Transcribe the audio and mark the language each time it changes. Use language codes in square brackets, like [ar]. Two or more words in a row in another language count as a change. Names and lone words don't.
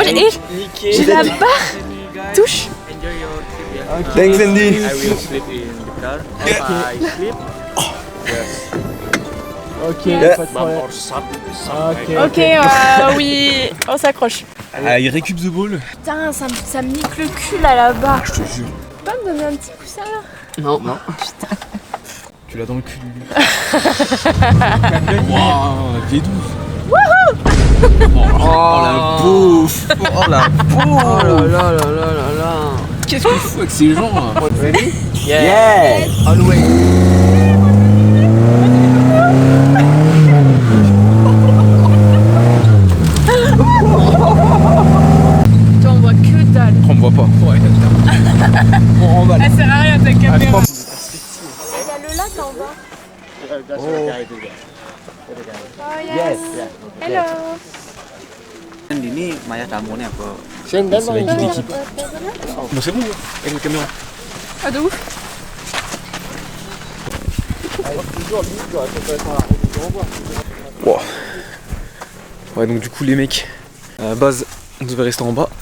[fr] Moi j'ai la barre. Touche. [en] Thanks Andy. [fr] Ok, pas de problème. Ok, oui, on s'accroche. Ah il récup [en] the ball. [fr] Putain, ça me nique le cul là, la barre. Je te jure. Tu peux pas me donner un petit coussin là? Non. Tu l'as dans le cul Lulu. Waouh, V12. Oh la bouffe. Oh la bouffe. Oh là là là là là là. Qu'est-ce qu'il faut avec ces gens là? [en] Ready? Yeah. Always. [fr] Toi, on voit que dalle. On me voit pas. Elle sert à rien ta caméra. Il y a le lac en bas. [en] Oh yes. Hello. [id] Ini Maya tamunya apa? [fr] C'est la guide d'équipe. Bon c'est bon avec la caméra. Ah de ouf. Wow. Ouais donc du coup les mecs, à la base on devait rester en bas.